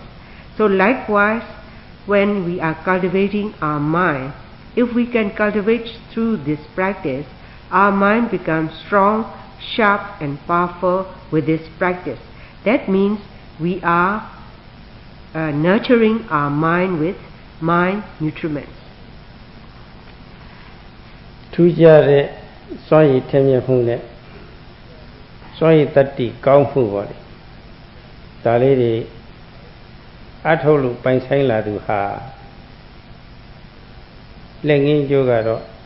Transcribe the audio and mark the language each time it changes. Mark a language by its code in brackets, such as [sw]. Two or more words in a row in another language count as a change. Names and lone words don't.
[en] So likewise, when we are cultivating our mind, if we can cultivate through this practice, our mind becomes strong, sharp and powerful with this practice. That means we are nurturing our mind with mind nutriments. [my] ထူးခြားတဲ့စွမ်းရည်ထက်မြက်မှုနဲ့စွမ်းရည်တတ္တိကောင်းမှုပေါ့လေဒါလေးတွေအထုတ်လို့ပိုင်ဆိုင်လာသူဟာလက်ငင်းကျိုးကတော့